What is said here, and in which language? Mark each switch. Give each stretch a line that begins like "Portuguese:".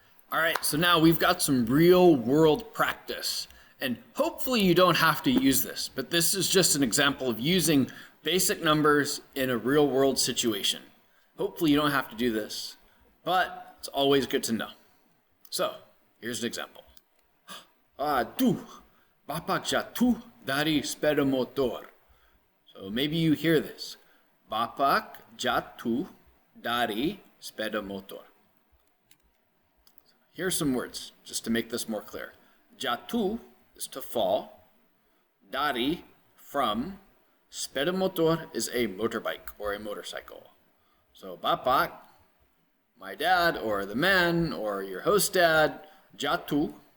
English: All right, so now we've got some real world practice. And hopefully you don't have to use this, but this is just an example of using basic numbers in a real world situation. Hopefully you don't have to do this, but it's always good to know. So here's an example.
Indonesian: Aduh, bapak jatuh dari sepeda motor.
English: So maybe you hear this.
Indonesian: Bapak jatuh dari sepeda motor.
English: Here's some words, just to make this more clear. Jatuh is to fall. Dari, from. Sepeda motor is a motorbike or a motorcycle. So bapak, my dad, or the man, or your host dad, jatuh.